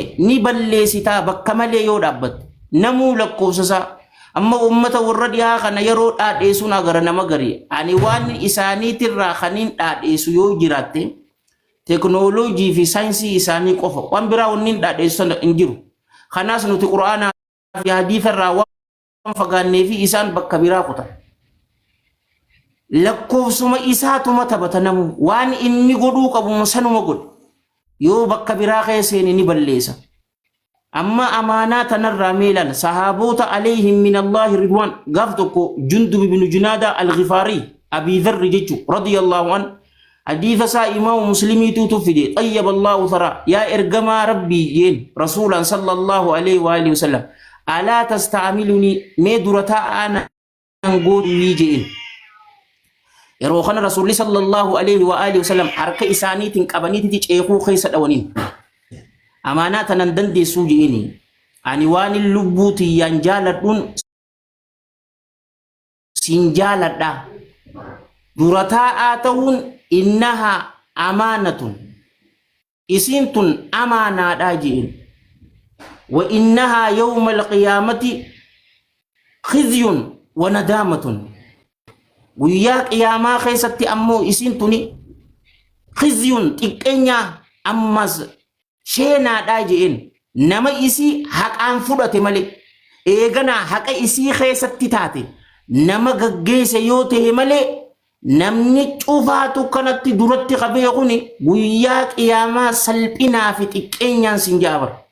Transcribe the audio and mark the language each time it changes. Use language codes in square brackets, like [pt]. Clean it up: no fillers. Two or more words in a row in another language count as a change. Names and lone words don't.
[om] ni balleessitaa bakka malee yoo dhaabbatte namuu lakkoofsasaa amma ummata warra dhiyaa kana yeroo dhaadheessuun agara nama garii ani waan isaaniitirraa kaniin dhaadheessu yoo jiraatte teknooloojii fi saayinsii isaanii qofa waan biraa wanniin dhaadheessu hin jiru kanaas nuti quraanaa fi hadiisarraa waan fagaannee fi isaan bakka biraa kutan lakkoofsuma isaatuma taphata namu waan inni godhuu qabu sanuma godhu yoo bakka biraa keesseen ni balleessa amma amaanaa tanarraa meelan sahaabota [ar] عليهم من الله رضوان [om] gaaf tokko jundub ibn junaada al-ghifaari abi dharr jechu [ar] رضي الله عن [om] hadiisa saa imaamu muslimiitu tufide [ar] طيب الله ثرى [om] yaa ergamaa rabbii jeen rasuulan [ar] صلى الله عليه وآله وسلم ألا تستعملني [om] mee durataa ana godhii jeen yeroo kana rasuulli [ar] صلى الله عليه وآله وسلم [om] harka isaaniitiin qabaniiti ceekuu keessa dhawaniin amaanaa tanan dandeessuu jeeni ani waan lubbuuti yaan jaaladhuun sin jaaladha durataa ta'uun [ar] إنها أمانة [om] isin tun amaanaadha jeen [ar] وإنها يوم القيامة خزي وندامة [om] guyyaa qiyaamaa keessatti ammoo isin tuni khizyun xiqqeenya ammas sheenaadha jeen nama isii haqaan fudhate malee eegana haqa isii keessatti taate nama gaggeesse yoo ta'e malee namni cufaatu kanatti duratti qabee kuni guyyaa qiyaamaa salphinaa fi xiqqeenyaan sin jaabar